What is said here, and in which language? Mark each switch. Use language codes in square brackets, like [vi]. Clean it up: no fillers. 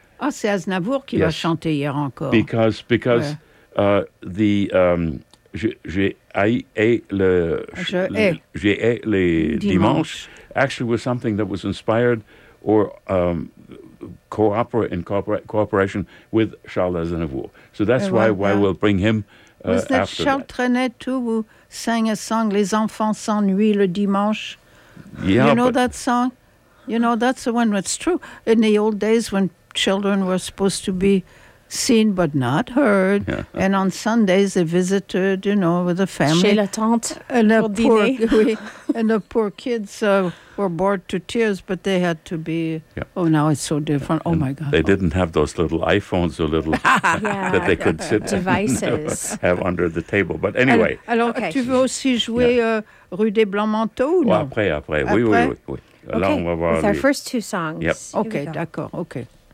[fr] Ah, c'est Aznavour qui va chanter Hier Encore. [en] Because Je hais les dimanches actually was something that was inspired or cooperation with Charles Aznavour. So that's why we'll bring him after that. Was that Charles Trenet too who sang a song, Les Enfants s'ennuient le dimanche? Yeah, you know that song? You know, that's the one that's true. In the old days when children were supposed to be seen but not heard, and on Sundays they visited, you know, with the family. [fr] Chez la tante, [en] and [fr] pour [en] the poor, and the poor kids were bored to tears, but they had to be. Yeah. Oh, now it's so different. Yeah. Oh and my God! They didn't have those little iPhones or little that they could sit devices and have under the table. But anyway, [fr] alors, tu veux aussi jouer Rue des Blancs Manteaux? Ou non? Après. Oui. [en] Okay. [fr] Alors, on va voir [en] our first two songs. Yep. [fr] Okay, d'accord. Okay.